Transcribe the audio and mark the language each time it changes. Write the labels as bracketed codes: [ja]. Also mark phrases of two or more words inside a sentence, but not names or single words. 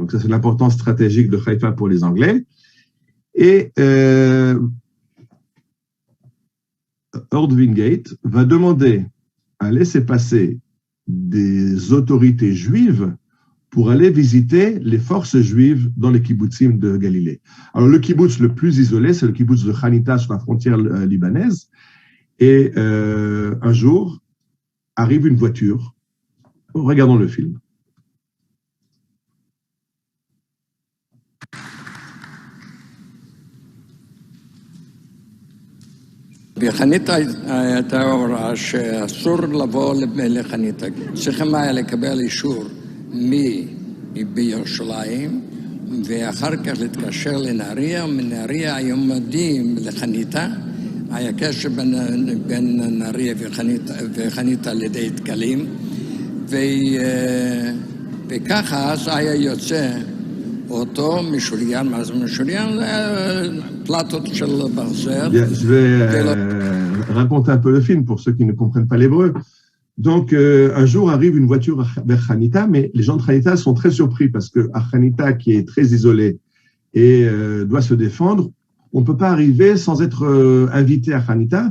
[fr] Donc ça, c'est l'importance stratégique de Haïfa pour les Anglais. Et Ord Wingate va demander à laisser passer des autorités juives pour aller visiter les forces juives dans les kibbutzim de Galilée. Alors, le kibbutz le plus isolé, c'est le kibbutz de Hanita sur la frontière libanaise. Et un jour, arrive une voiture. Regardons le film. [he] בחניתה הייתה הוראה שאסור לבוא לחניתה. צריכים היה לקבל אישור בירושלים, ואחר כך להתקשר לנהריה, ומנהריה היו מודיעים לחניתה. היה קשר בין נהריה וחניתה על ידי דקלים, וככה אז היה יוצא אותו משוריין, מה זה משוריין? פלטות של ברזל. [fr] Je vais raconter un peu le film pour ceux qui ne comprennent pas l'hébreu. Donc, un jour arrive une voiture vers Hanita, mais les gens de Hanita sont très surpris parce que à Hanita, qui est très isolé et doit se défendre, on ne peut pas arriver sans être invité à Hanita.